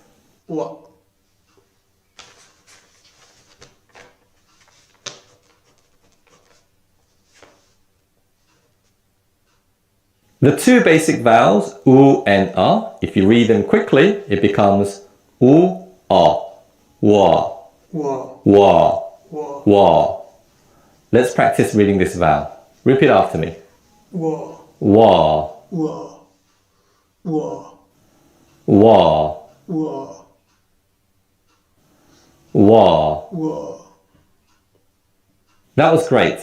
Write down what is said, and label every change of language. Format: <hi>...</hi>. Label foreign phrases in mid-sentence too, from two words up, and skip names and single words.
<en>Wa, The 2 basic vowels, u and a, if you read them quickly, it becomes u, a, wa, wa, wa, wa, wa. Let's practice reading this vowel. Repeat after me. wa, Wa, wa, wa, wa, wa, wa. wa. That was great.</en>